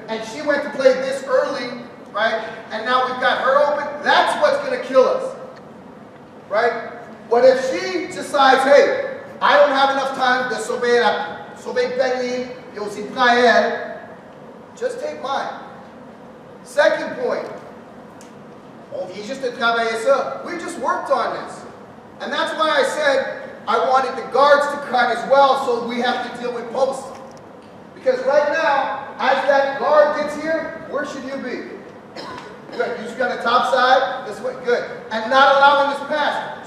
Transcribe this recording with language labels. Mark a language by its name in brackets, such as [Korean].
[English] And she went to play this early, right? And now we've got her open, that's what's going to kill us, right? But if she decides, hey, I don't have enough time to [French] sauver Penny, et aussi Praël, [English] just take mine. [French] Second point, on vient juste de travailler ça. [English] We just worked on this. And that's why I said I wanted the guards to cut as well, so we have to deal with posts. Because right now, as that guard gets here, where should you be? Good. You should be on the top side. This way. Good. And not allowing this pass.